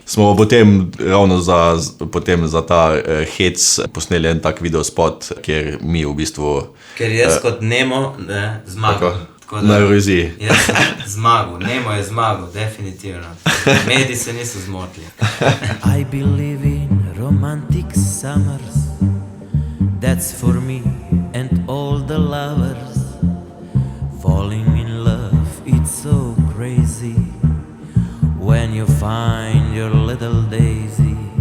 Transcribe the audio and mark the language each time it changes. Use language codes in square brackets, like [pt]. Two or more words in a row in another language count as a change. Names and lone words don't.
[sl] Smo potem ravno za ta hec posneli en tak videospot, kjer mi v bistvu... Ker jaz kot Nemo zmagam. Na Euroviziji. Zmagal, Nemo je zmagal, definitivno. Mediji se niso zmotili. [en] I believe in romantic summers. That's for me and all the lovers. Falling in love, it's so crazy. When you find your little daisy.